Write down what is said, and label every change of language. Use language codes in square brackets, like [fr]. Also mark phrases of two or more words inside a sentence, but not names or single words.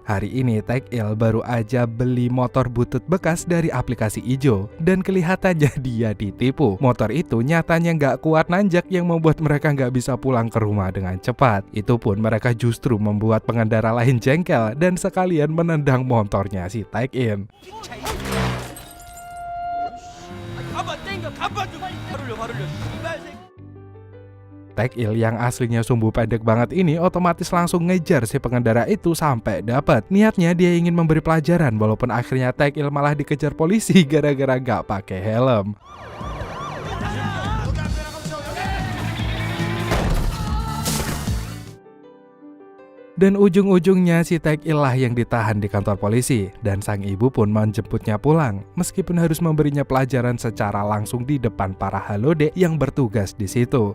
[id] Hari ini Taek-il baru aja beli motor butut bekas dari aplikasi ijo, dan kelihatannya dia ditipu. Motor itu nyatanya nggak kuat nanjak yang membuat mereka nggak bisa pulang ke rumah dengan cepat. Itu pun mereka justru membuat pengendara lain jengkel dan sekalian menendang motornya si Taek-in. [ko] 가봐 땡겨 가봐 좀 바르려 씨발 새끼. [id] Taek-il yang aslinya sumbu pendek banget ini otomatis langsung ngejar si pengendara itu sampai dapat. Niatnya dia ingin memberi pelajaran, walaupun akhirnya Taek-il malah dikejar polisi gara-gara gak pakai helm. Dan ujung-ujungnya si Taek-il lah yang ditahan di kantor polisi, dan sang ibu pun menjemputnya pulang, meskipun harus memberinya pelajaran secara langsung di depan para halode yang bertugas di situ.